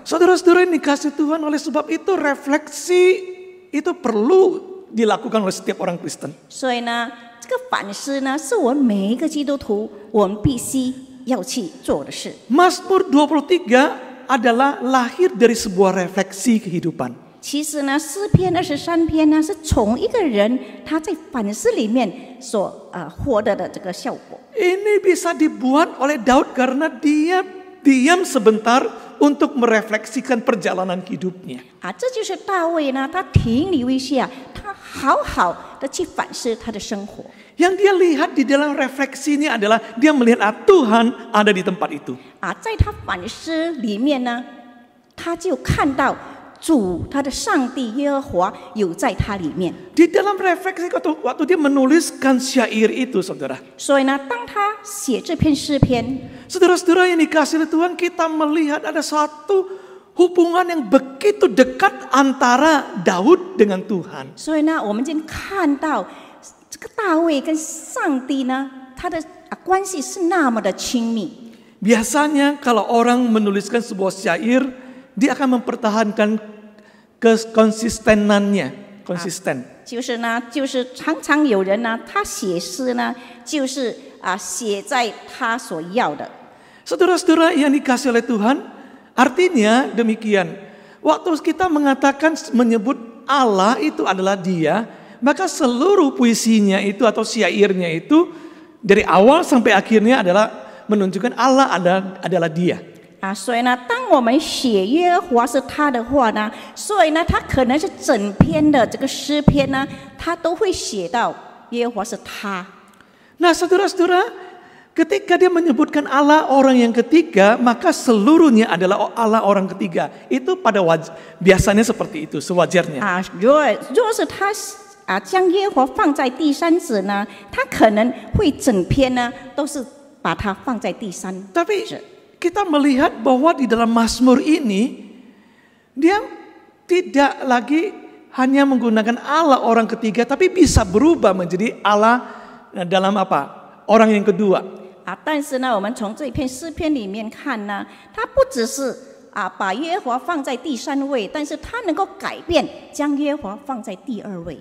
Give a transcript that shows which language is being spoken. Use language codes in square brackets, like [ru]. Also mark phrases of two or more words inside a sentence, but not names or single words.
[id] Saudara-saudara yang dikasih Tuhan, oleh sebab itu refleksi itu perlu dilakukan oleh setiap orang Kristen. [zh] 所以呢，这个反思呢，是我们每一个基督徒我们必须要去做的事。 [id] Mazmur 23 adalah lahir dari sebuah refleksi kehidupan. [zh] 其实呢，诗篇23篇呢，是从一个人他在反思里面所获得的这个效果。 [id] Ini bisa dibuat oleh Daud karena dia diam sebentar untuk merefleksikan perjalanan hidupnya. [zh] 这就是大卫呢，他停留一下，他好好的去反思他的生活。 [id] Yang dia lihat di dalam refleksi ini adalah dia melihat Tuhan ada di tempat itu. [zh] 在他反思里面呢，他就看到主他的上帝耶和华有在他里面。 [id] Di dalam refleksi waktu dia menuliskan syair itu, saudara. [zh] 所以呢，当他写这篇诗篇， [id] Saudara-saudara yang dikasihi Tuhan, kita melihat ada satu hubungan yang begitu dekat antara Daud dengan Tuhan. [zh] 所以呢，我们就看到这个大卫跟上帝呢，他的关系是那么的亲密。 [id] Biasanya kalau orang menuliskan sebuah syair, dia akan mempertahankan konsistenannya, konsisten. [zh] 就是呢，就是常常有人呢，他写诗呢，就是写在他所要的。 [id] Saudara-saudara yang dikasihi oleh Tuhan, artinya demikian. Waktu kita mengatakan menyebut Allah itu adalah Dia, maka seluruh puisinya itu atau syairnya itu dari awal sampai akhirnya adalah menunjukkan Allah adalah Dia. [zh] 所以呢，当我们写耶和华是他的话呢，所以呢，他可能是整篇的这个诗篇呢，他都会写到耶和华是他。 [id] Nah, saudara-saudara, ketika dia menyebutkan Allah orang yang ketiga, maka seluruhnya adalah Allah orang ketiga. Itu pada biasanya seperti itu, sewajarnya. [zh] 如果是他将耶和华放在第三者呢，他可能会整篇呢都是把它放在第三者。 [id] Tapi kita melihat bahwa di dalam Mazmur ini dia tidak lagi hanya menggunakan Allah orang ketiga, tapi bisa berubah menjadi Allah dalam apa? Orang yang kedua. [zh] 但是呢，我们从这篇诗篇里面看呢，它不只是把耶和华放在第三位，但是它能够改变，将耶和华放在第二位。